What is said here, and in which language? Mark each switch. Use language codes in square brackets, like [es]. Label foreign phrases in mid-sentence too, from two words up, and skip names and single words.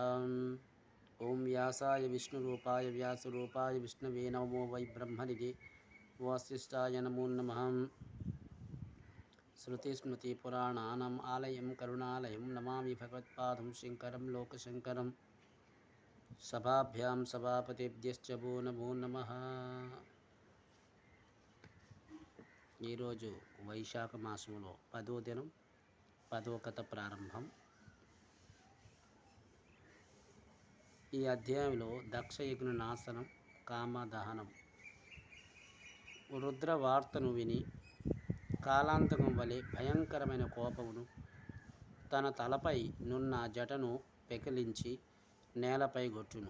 [sa] ॐ व्यासाय विष्णुरूपाय व्यासरूपाय विष्णवे नमो वै ब्रह्मनिधे वासिष्ठाय नमो नमः। श्रुतिस्मृतिपुराणानाम् आलयं करुणालयं नमामि भगवत्पादं शङ्करं लोकशङ्करं। सभाभ्यां सभापतिभ्यश्च वो नमो नमः। [te] ఈరోజు వైశాఖ మాసంలో 10వ దినం 10వ కథ ప్రారంభం. ఈ అధ్యాయంలో దక్షయజ్ఞ నాశనం, కామదహనం. రుద్ర వార్తను విని కాలాంతకం వలె భయంకరమైన కోపమును తన తలపై నున్న జటను పెకిలించి నేలపై గొట్టును.